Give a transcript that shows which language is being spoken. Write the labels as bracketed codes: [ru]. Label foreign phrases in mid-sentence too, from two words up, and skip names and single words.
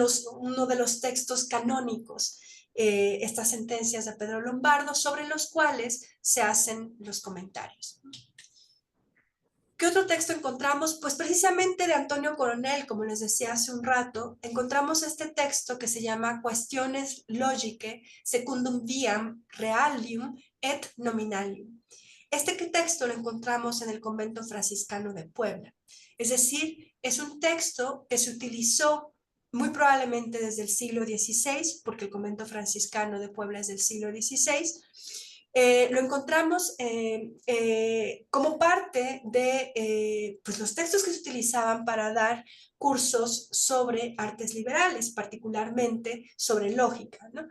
[es] Son uno de los textos canónicos estas sentencias de Pedro Lombardo, sobre los cuales se hacen los comentarios. ¿Qué otro texto encontramos? Pues precisamente de Antonio Coronel, como les decía hace un rato, encontramos este texto que se llama Quaestiones Logicae secundum viam realium et nominalium. Este texto lo encontramos en el convento franciscano de Puebla. Es decir, es un texto que se utilizó muy probablemente desde el siglo XVI, porque el convento franciscano de Puebla es del siglo XVI. Lo encontramos como parte de pues los textos que se utilizaban para dar cursos sobre artes liberales, particularmente sobre lógica, ¿no?